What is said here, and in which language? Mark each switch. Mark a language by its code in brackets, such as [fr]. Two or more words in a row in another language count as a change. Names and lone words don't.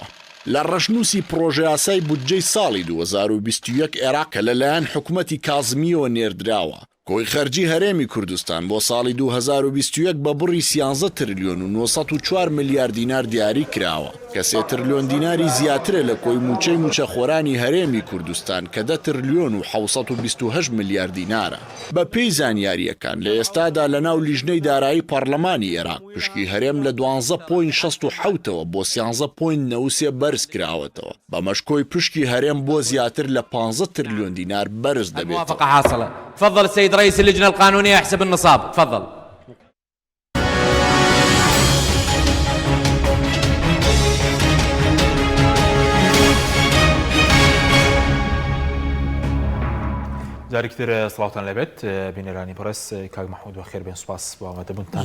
[ckb] لە ڕەشنووسی پرۆژە یاسای بودجەی ساڵی 2021 عێراق کە لەلایەن حکومەتی کاظمیەوە نێردراوە کۆی خەرجی هەرێمی کوردستان بۆ ساڵی 2021 بە بڕی 13 تریلیۆن و 904 ملیار دینار دیاری کراوە کە 3 تریلیۆن دیناری زیاترە لە کۆی موچەی موچەخۆرانی هەرێمی کوردستان کە 10 تریلیۆن و 728 ملیار دینارە. بە پێی زانیاریەکان لە ئێستادا لە ناو لیژنەی دارایی پەرلەمانی عێراق پشکی هەرێم لە 12.67ەوە بۆ 13.93 بەرز کراوەتەوە بە مەشکۆی پشکی هەرێم بۆ زیاتر لە 15 تریلیۆن دینار بەرز دەبێت. [ar] تفضل السيد رئيس اللجنة القانونية يحسب النصاب. تفضل. [ckb] جارێکتر سڵاوتان لەبێت بینەرانی بەڕێز کاک محمود و خێر بێن سوپاس بۆ ئامادەبوونتان.